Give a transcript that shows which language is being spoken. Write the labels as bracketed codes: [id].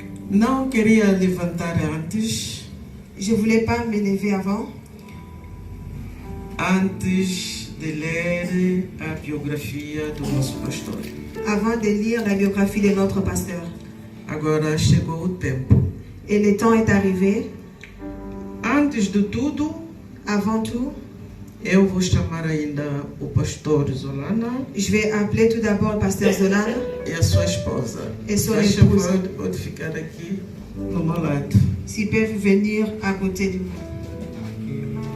[pt] Não queria levantar antes. [fr] Je ne voulais pas me lever avant [pt] de ler a biografia do nosso pastor. [fr] Avant de lire la biographie de notre pasteur. [pt] Agora chegou o tempo. [fr] Et le temps est arrivé. [pt] Antes de tudo, [fr] avant tout, [pt] eu vou chamar ainda o pastor Zolana. [fr] Je vais appeler tout d'abord le pasteur Zolana. [pt] E a sua esposa. [fr] Et son épouse. [pt] Pode ficar aqui no meu lado. [fr] S'ils peuvent venir à côté de moi.